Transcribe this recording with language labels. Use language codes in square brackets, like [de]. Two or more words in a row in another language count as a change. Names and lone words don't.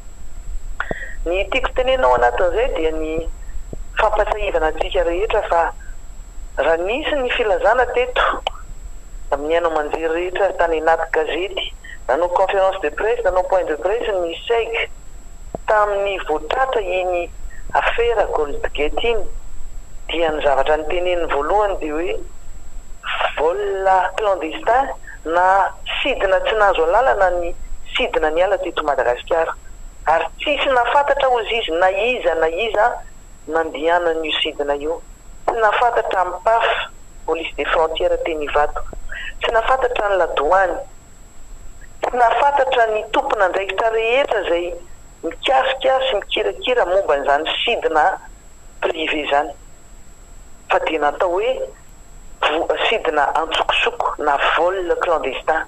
[mg] Ny tiako tenena ao anatin'izay dia ny fampasahivana antsika rehetra fa raha nisy ny filazana teto amin'ny haino manjery rehetra tany anaty gazety nanao [fr] conférence de presse [mg] nanao [fr] point de presse [mg] ny seg tamin'ny voatratra iny affaire Goldgate iny dia ny zavatra ny teneniny voalohany dia hoe [fr] vol clandestin [mg] na sidina tsy nahazo alalana ny sidina ny ala teto Madagasikara ary tsisy nafantatra ozy izy na iza nandihanan'io sidina io, tsy nafantatra amin'ny PAF [fr] police des frontières [mg] teny Ivato, tsy nafantatra ny ladouane, tsy nafantatra ny tompona andraikitra rehetra zay mikasikiasy mikirakira momba n'izany sidina privé zany fa dia natao hoe sidina antsokosoko na [fr] vol clandestin.